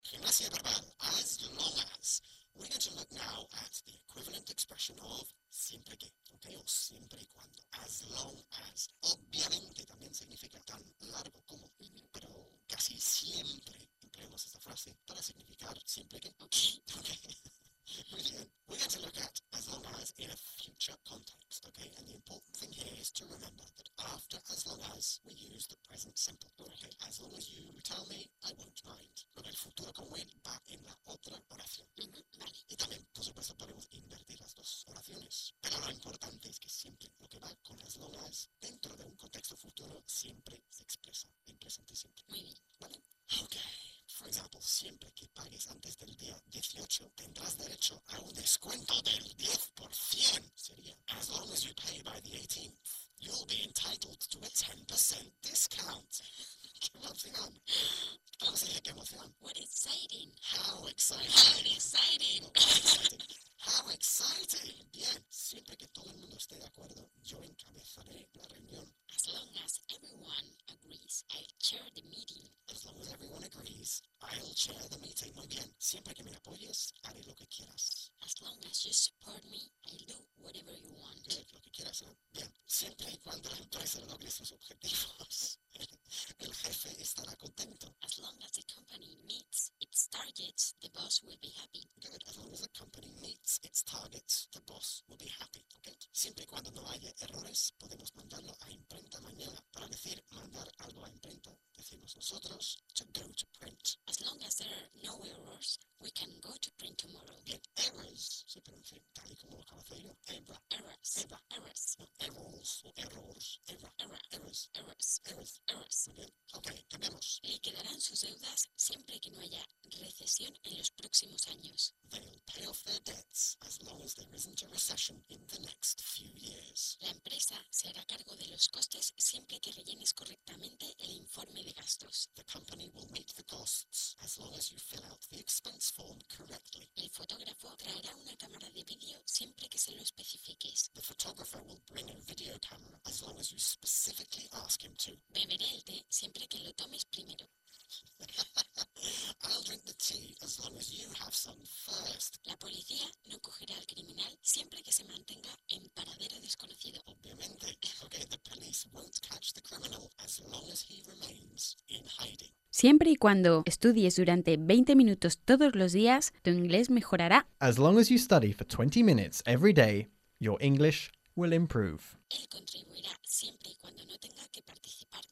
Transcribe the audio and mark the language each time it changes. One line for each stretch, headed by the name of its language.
English: Unless you have a ban, as you know, as we're going to look now at the equivalent expression of
Spanish: siempre que,
English: okay,
Spanish: o siempre y cuando,
English: as long as.
Spanish: Obviamente también significa tan largo como, pero casi siempre empleamos esta frase para significar siempre que.
English: Okay.
Spanish: Muy bien.
English: We're going to look at as long as in a future context, okay? And the important thing here is to remember that after as long as, we use the present simple. Okay, as long as you tell me, I won't mind.
Spanish: Con el futuro como él va en la otra oración. Y también, por supuesto, podemos invertir las dos oraciones. Pero lo importante es que siempre lo que va con as long as dentro de un contexto futuro siempre se expresa en presente simple. ¿Vale? Okay.
English: For example,
Spanish: siempre que pagues antes del día 18, tendrás derecho a un descuento del 10%.
English: Sería, as long as you pay by the 18th, you'll be entitled to a 10% discount.
Spanish: ¡Qué emoción! ¿Cómo sería qué emoción?
English: What exciting! How exciting! How exciting! How exciting! How exciting!
Spanish: Bien, siempre que todo el mundo esté de acuerdo, yo encabezaré la reunión.
English: As long as everyone agrees, I'll chair the meeting. As long as everyone agrees, I'll chair the meeting.
Spanish: Muy bien, siempre que me apoyes, haré lo que quieras.
English: As long as you support me, I'll do whatever you want.
Spanish: Bien, lo que quieras, ¿no? Bien, siempre y cuando la empresa logre sus objetivos, el jefe estará contento.
English: As long as the company meets its targets, the boss will be happy. Good, as long as the company meets its targets, the boss will be happy, okay?
Spanish: Siempre y cuando no haya errores, podemos mandarlo a imprenta mañana. Para decir mandar algo a imprenta, decimos nosotros
English: to go to print. As long as there are no errors, we can go to print tomorrow.
Spanish: Bien, errors, se pronuncia tal y como lo acabo de decir yo. Eva.
English: Errors. Eva. Errors.
Spanish: No, errors o errors. Eva.
English: Errors. Errors. Errors. Errors. Errors.
Spanish: Muy bien. Ok, cambiamos. Le quedarán sus deudas siempre que no haya recesión en los próximos años.
English: They'll pay off their debts as long as there isn't a recession in the next few years.
Spanish: La empresa se hará cargo de los costes siempre que rellenes correctamente el informe de gastos.
English: The company will meet the costs as long as you fill out the expense form correctly.
Spanish: El fotógrafo traerá una cámara de vídeo siempre que se lo especifiques.
English: The photographer will bring a video camera as long as you specifically ask him to.
Spanish: Beberé el té siempre que lo tomes primero.
English: I'll drink the tea as long as you have some first.
Spanish: La policía no cogerá al criminal siempre que se mantenga en paradero desconocido. Obviamente.
English: Okay, the police won't catch the criminal as long as he remains in hiding.
Spanish: Siempre y cuando estudies durante 20 minutos todos los días, tu inglés mejorará.
English: As long as you study for 20 minutes every day, your English will improve.
Spanish: Él contribuirá siempre y cuando no tenga que participar.